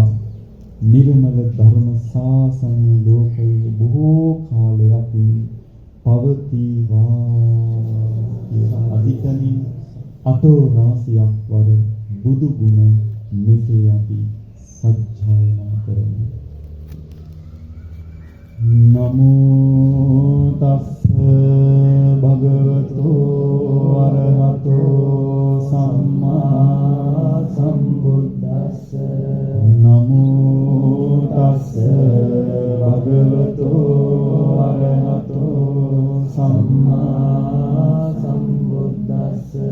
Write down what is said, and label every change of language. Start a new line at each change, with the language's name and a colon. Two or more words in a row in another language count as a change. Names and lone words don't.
Sinhala: නිර්මල ධර්ම ශාසනය ලෝකයේ බොහෝ කාලයක් පවතිවා. අධිකනින් අටෝ රාශියක් වර බුදු ගුණ මෙසේ අපි සජ්ජායනා කරමු.
Pali: නමෝ තස්ස භගවතෝ අරහතෝ සම්මා සම්බුද්දස්ස. නමෝ තස්ස භගවතෝ අරහතෝ සම්මා සම්බුද්දස්ස.